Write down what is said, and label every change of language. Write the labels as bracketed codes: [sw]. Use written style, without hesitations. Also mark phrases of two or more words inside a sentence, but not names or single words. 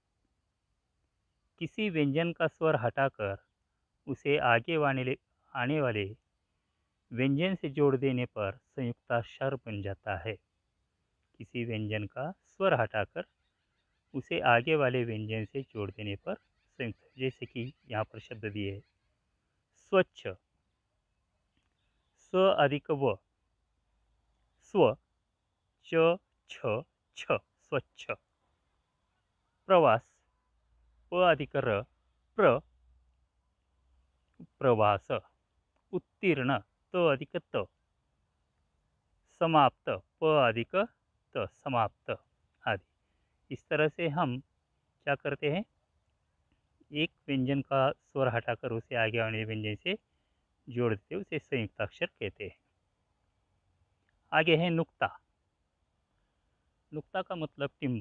[hi] किसी व्यंजन का स्वर हटाकर उसे आने वाले व्यंजन से जोड़ देने पर संयुक्ताक्षर बन जाता है। किसी व्यंजन का स्वर हटाकर उसे आगे वाले व्यंजन से जोड़ देने पर संयुक्त। जैसे कि यहाँ पर शब्द दिए है स्वच्छ, स अधिक व, स्व, च, छ, छ, स्वच्छ। प्रवास, प अधिक र, प्र प्रवास, उत्तीर्ण त अधिक त, समाप्त प अधिक त, समाप्त आदि। इस तरह से हम क्या करते हैं, एक व्यंजन का स्वर हटाकर उसे आगे वाले व्यंजन से जोड़ देते, उसे संयुक्त अक्षर कहते हैं। आगे है नुक्ता। नुक्ता का मतलब टिम्ब।